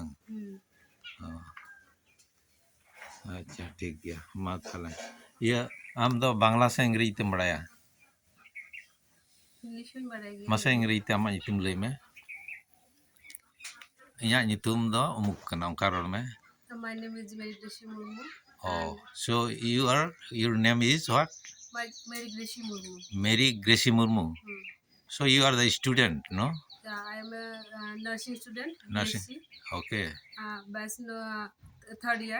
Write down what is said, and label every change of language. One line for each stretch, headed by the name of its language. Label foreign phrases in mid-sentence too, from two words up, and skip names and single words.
Santali: ᱚ ᱟᱪᱪᱷᱟ ᱴᱷᱤᱠ ᱜᱮᱭᱟ, ᱢᱟ ᱛᱟᱦᱞᱮ ᱤᱭᱟᱹ ᱟᱢ ᱫᱚ ᱵᱟᱝᱞᱟ ᱥᱮ ᱤᱝᱨᱮᱡᱤ ᱛᱮᱢ ᱵᱟᱲᱟᱭᱟ? ᱤᱝᱞᱤᱥ ᱦᱚᱧ ᱵᱟᱲᱟᱭ ᱜᱮᱭᱟ ᱢᱟᱥᱮ ᱢᱤᱰᱤᱭᱟᱢ᱾ ᱤᱝᱨᱮᱡᱤ ᱛᱮ ᱟᱢᱟᱜ ᱧᱩᱛᱩᱢ ᱞᱟᱹᱭ ᱢᱮ᱾ ᱤᱧᱟᱹᱜ ᱧᱩᱛᱩᱢ ᱫᱚ ᱩᱢᱩᱠ ᱠᱟᱱᱟ, ᱚᱱᱠᱟ ᱨᱚᱲ ᱢᱮ᱾
English: My name is Mary Gracie Murmu. Oh, And so your name is what? Mary Gracie Murmu. Mary Gracie Murmu. So you are the student, no? Yeah, I am a nursing student, Nursing. BSc, Okay, bachelor, third year,